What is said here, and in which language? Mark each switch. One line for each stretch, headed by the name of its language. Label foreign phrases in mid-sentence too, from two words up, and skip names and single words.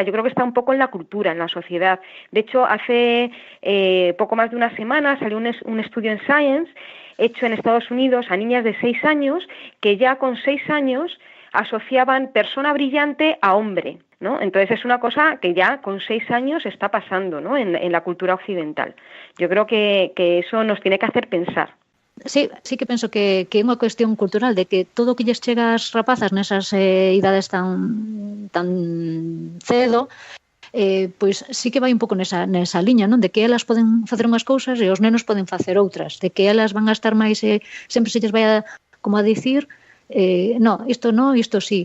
Spanish: Yo creo que está un poco en la cultura, en la sociedad. De hecho, hace poco más de una semana salió un estudio en Science hecho en Estados Unidos a niñas de 6 años que ya con 6 años asociaban persona brillante a hombre, ¿no? Entonces es una cosa que ya con 6 años está pasando, ¿no? en la cultura occidental. Yo creo que eso nos tiene que hacer pensar.
Galician: Sí que penso que é unha cuestión cultural de que todo o que lles chega ás rapazas nesas idades tan cedo, pois sí que vai un pouco nesa liña, non? De que elas poden facer unhas cousas e os nenos poden facer outras, de que elas van a estar máis sempre se lles vai a, como a dicir, no, isto sí.